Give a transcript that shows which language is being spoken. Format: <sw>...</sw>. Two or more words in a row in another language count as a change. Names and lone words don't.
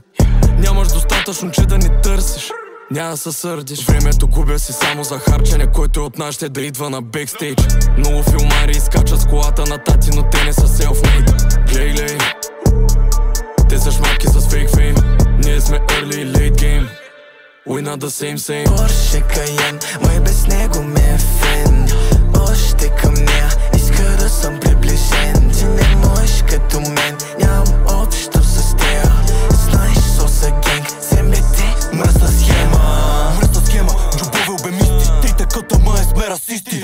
<bg>Нямаш достатъчно, че да ни търсиш, няма да се сърдиш. Времето губя си само за харчене, който от нас ще да идва на бекстейдж. Много филмари изкачат с колата на тати, но те не са селфмейд. Глей, те са шматки с</bg> <en>fake fame,</en> <bg>ние сме early и</bg> <en>late game. We not the same.</en> <bg>Порше Кайен, май без него ме е фен. Още към нея, иска да съм приближен. Ти не можеш като мен, нямам общо с тея. Знаеш, соса генг, земете, мръсна схема. Мръсна схема, джобове обемисти. Трите къта ма сме расисти.</bg>